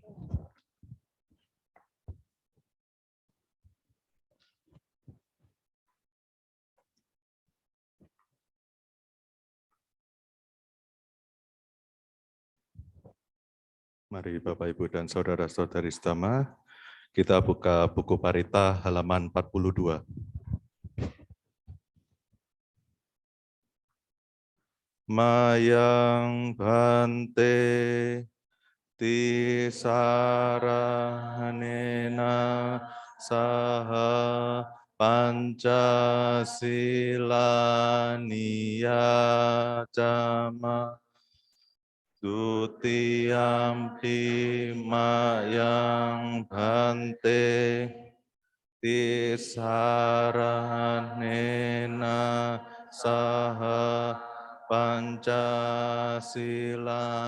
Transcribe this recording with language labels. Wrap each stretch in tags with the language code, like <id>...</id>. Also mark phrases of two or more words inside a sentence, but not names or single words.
<id>Mari Bapak, Ibu, dan Saudara-saudari Setama, kita buka buku Parita halaman 42.</id> <pi>Mayang bante tisarahanena saha Pancasila niyacama Dutiyampi mayang bante tisarahanena saha Pancasila</pi>